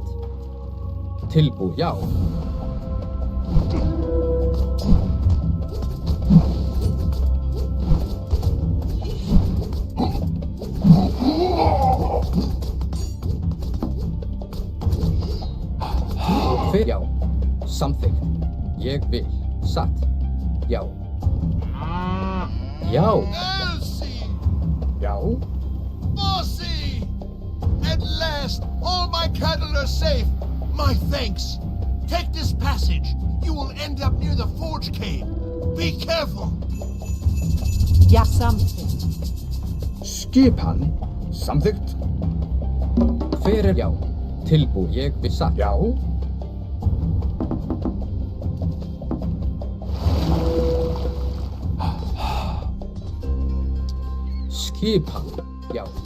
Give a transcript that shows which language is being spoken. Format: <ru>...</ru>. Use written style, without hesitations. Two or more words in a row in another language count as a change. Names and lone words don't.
<is>Tilbúin. Já. Hver já. Samþykkt. Ég vil. Satt. Já. Já. Elsie! Já. Bossy!</is> <en>At last, all my cattle are safe. My thanks. Take this passage. You will end up near the Forge Cave. Be careful.</en> <is>Ja, samþykkt. Skipan. Samþykkt. Hver já? Tilbúin. Ég vil satt. Já. Skipan. Já.</is>